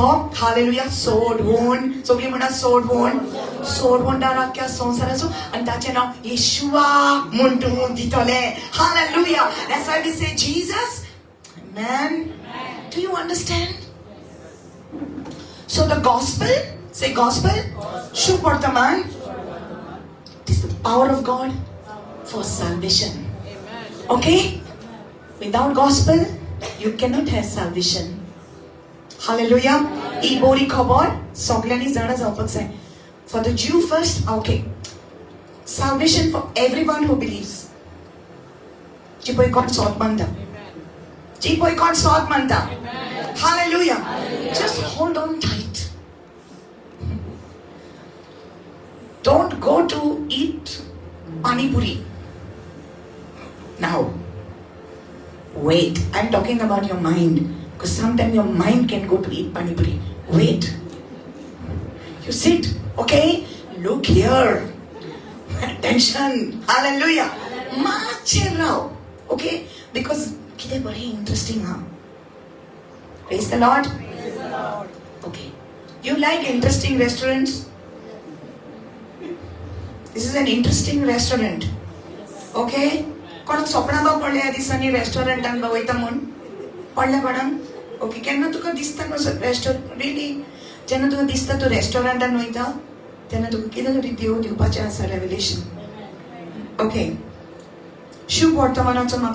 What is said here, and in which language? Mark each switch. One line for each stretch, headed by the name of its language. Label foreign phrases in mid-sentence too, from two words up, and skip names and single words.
Konkani: हालेलुया. सोडवण. सगळीं म्हणा सोडवण. सोडवणदार आख्या संवसाराचो आनी ताचें नांव येशुआ म्हूण तूं दितले. हालेलुया.
English: That's why we say Jesus. Amen. Do you understand? So the gospel, say gospel,
Konkani: Shubh Vartaman,
English: it is the power of God for salvation. Okay? Without gospel, you cannot have salvation.
Konkani: Hallelujah. I bori khabar soglani jana जावपाक जाय.
English: For the Jew first, okay. Salvation for everyone who believes.
Konkani: जी पळय कोण सोद मानता. जी पळय कोण सोद मानता.
English: Hallelujah. Just hold on tight. Don't go to eat pani puri. Now, wait. I'm talking about your mind. Because sometimes your mind can go to eat pani puri. Wait. You sit, okay? Look here. Attention. Hallelujah. Margao. Okay? Because it's very interesting, huh? Praise the Lord. Praise the Lord. Okay. You like interesting restaurants? This is an interesting restaurant. Okay?
Konkani: कोणाक स्वप्नां पडले ह्या दिसांनी रेस्टॉरंटान वयता म्हूण पडले कोणाक ओके केन्ना तुका दिसता कसो रेस्टॉरंट रिली जेन्ना तुका दिसता तूं रेस्टॉरंटान वयता तेन्ना तुका कितें तरी देव दिवपाचें आसा
English: revelation okay
Konkani: शुभ वर्तमानाचो म्हाका